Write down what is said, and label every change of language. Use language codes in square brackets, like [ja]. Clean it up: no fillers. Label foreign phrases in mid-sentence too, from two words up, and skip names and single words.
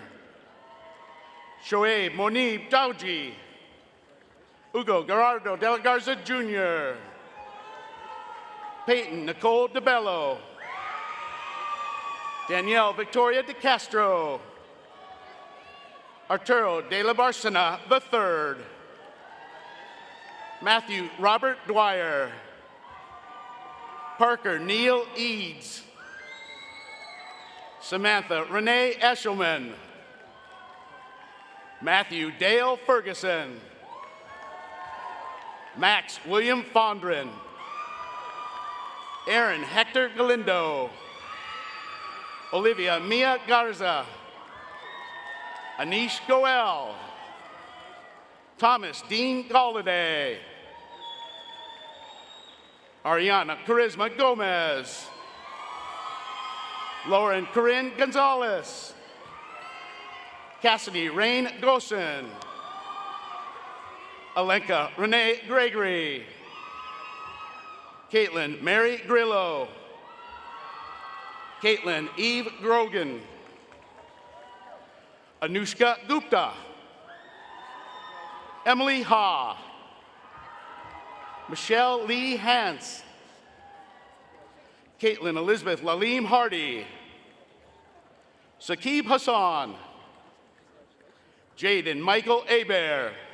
[en] Shoaib Monib Dowji. Hugo Gerardo de la Garza Jr. Peyton Nicole DeBello. Danielle Victoria de Castro. Arturo de la Barcena III. Matthew Robert Dwyer. Parker Neil Eads. Samantha Renee Eshelman. Matthew Dale Ferguson. Max William Fondren. Aaron Hector Galindo. Olivia Mia Garza. Anish Goel. Thomas Dean Galladay. Ariana Charisma Gomez. Lauren Corinne Gonzalez. Cassidy Rain Gosen. Alenka Renee Gregory. Caitlin Mary Grillo. Caitlin Eve Grogan. Anushka Gupta. Emily Ha. Michelle Lee Hance. Caitlin Elizabeth Lalim Hardy. Sakib Hassan. Jaden Michael Abair.